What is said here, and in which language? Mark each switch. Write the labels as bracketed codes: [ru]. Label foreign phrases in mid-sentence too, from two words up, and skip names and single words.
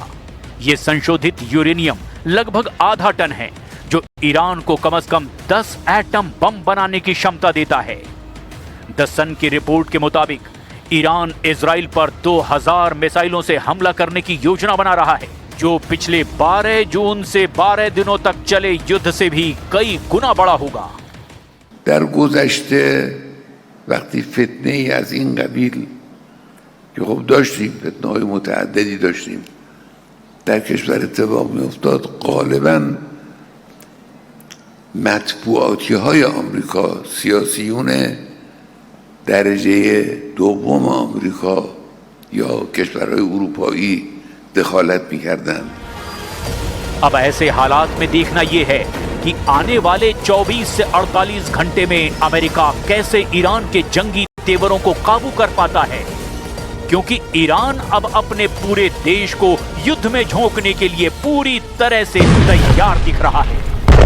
[hi] यह संशोधित यूरेनियम लगभग आधा टन है, जो ईरान को कम से कम 10 एटम बम बनाने की क्षमता देता है। द सन की रिपोर्ट के मुताबिक ईरान इजराइल पर 2000 मिसाइलों से हमला करने की योजना बना रहा है, जो पिछले 12 जून से 12 दिनों तक चले युद्ध से भी कई गुना बड़ा होगा। [fa] در گذشته وقتی فتنه ای از این قبیل که خب داشتیم، فتنه های متعددی داشتیم، در کشور اتفاق می افتاد، غالبا مطبوعاتی های آمریکا، سیاسیون درجه دوم آمریکا یا کشورهای اروپایی دخالت می‌کردند. [hi] अब ऐसे हालात में देखना यह है कि आने वाले 24 से 48 घंटे में अमेरिका कैसे ईरान के जंगी तेवरों को काबू कर पाता है, क्योंकि ईरान अब अपने पूरे देश को युद्ध में झोंकने के लिए पूरी तरह से तैयार दिख रहा है।